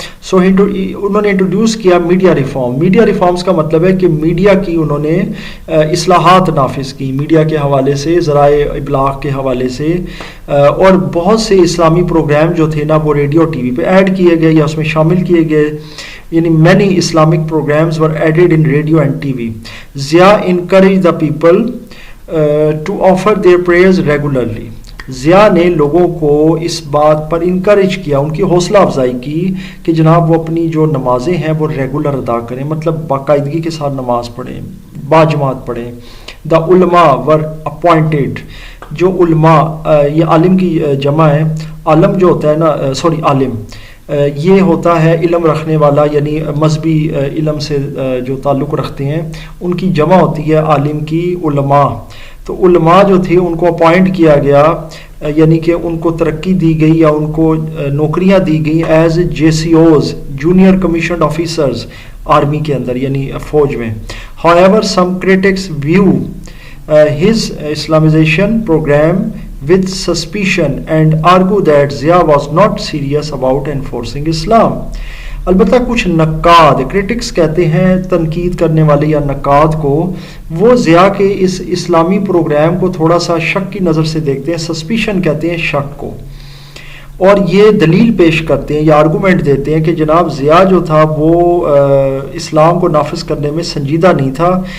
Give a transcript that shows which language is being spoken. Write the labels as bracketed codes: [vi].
[ur] سو انہوں نے انٹروڈیوس کیا میڈیا ریفارم. میڈیا ریفارمز کا مطلب ہے کہ میڈیا کی انہوں نے اصلاحات نافذ کی, میڈیا کے حوالے سے, ذرائع ابلاغ کے حوالے سے, اور بہت سے اسلامی پروگرام جو تھے نا وہ ریڈیو ٹی وی پہ ایڈ کیے گئے یا اس میں شامل کیے گئے, یعنی [en] many Islamic programs were added in radio and TV. Zia encouraged the people to offer their prayers regularly. [ur] Zia نے لوگوں کو اس بات پر انکریج کیا, ان کی حوصلہ افزائی کی کہ جناب وہ اپنی جو نمازیں ہیں وہ ریگولر ادا کریں, مطلب باقاعدگی کے ساتھ نماز پڑھیں, باجماعت پڑھیں. [en] the علماء were appointed, [ur] جو علماء, یہ عالم کی جمع ہے, عالم جو ہوتا ہے نا, سوری عالم یہ ہوتا ہے علم رکھنے والا, یعنی مذہبی علم سے جو تعلق رکھتے ہیں, ان کی جمع ہوتی ہے عالم کی علماء. تو علماء جو تھے ان کو اپوائنٹ کیا گیا, یعنی کہ ان کو ترقی دی گئی یا ان کو نوکریاں دی گئیں [en] as J C Os, junior commissioned officers, [ur] army کے اندر یعنی فوج میں. [en] However, some critics view his Islamization program with suspicion and argue that Zia was not serious about enforcing Islam. [ur] البتہ کچھ نقاد کرٹکس کہتے ہیں تنقید کرنے والے یا نقاد کو وہ ضیاء کے اس اسلامی پروگرام کو تھوڑا سا شک کی نظر سے دیکھتے ہیں، سسپیشن کہتے ہیں شک کو، اور یہ دلیل پیش کرتے ہیں یا آرگومنٹ دیتے ہیں کہ جناب ضیاء جو تھا وہ اسلام کو نافذ کرنے میں سنجیدہ نہیں تھا.